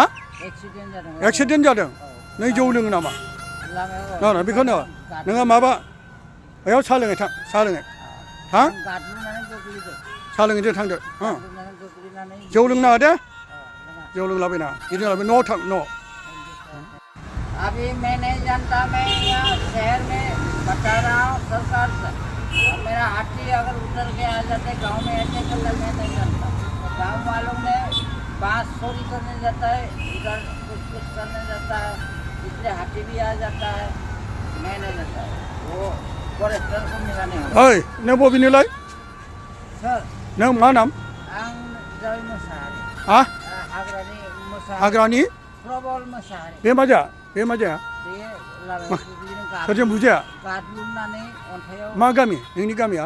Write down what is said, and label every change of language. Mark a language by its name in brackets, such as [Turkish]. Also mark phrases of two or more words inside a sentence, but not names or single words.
[Bodo] एक्सिडेन्ट जादों एक्सिडेन्ट जादों नों जौ लोङो नामा लामायाव बेखौनो नोङो माबा बेयाव साहा लोङै थां साहा लोङै थां गादलुनानै गोग्लैदों साहा लोङैदो थांदो गादलुनानै गोग्लैनानै जौ लोंनाङा दे जौ लोंलाबायना गिदिंलाबाय न'आव थां न' [Hindi] अभी मैं नहीं जानता मैं यहाँ शहर में बता रहा हूँ सरकार से मेरा हाथी अगर उतर के आ जाते गांव में ऐसे कर मैं नहीं जानता गांव वालों ने बांस चोरी करने जाता है इधर कुछ करने जाता है इसलिए हाथी भी आ जाता है मैं नहीं जानता वो फॉरेस्टर को मिलाने [Bodo] ओइ नों बबेनिलाय सर नों मा नाम आं जय मोसाहारि हा हाग्रानि हाग्रानि प्रबल मोसाहारि बे मा जाया बे मा जाया बे लामायाव बिदिनो सोरजों बुजाया गादलुनानै अन्थाइयाव मा गामि नोंनि गामिया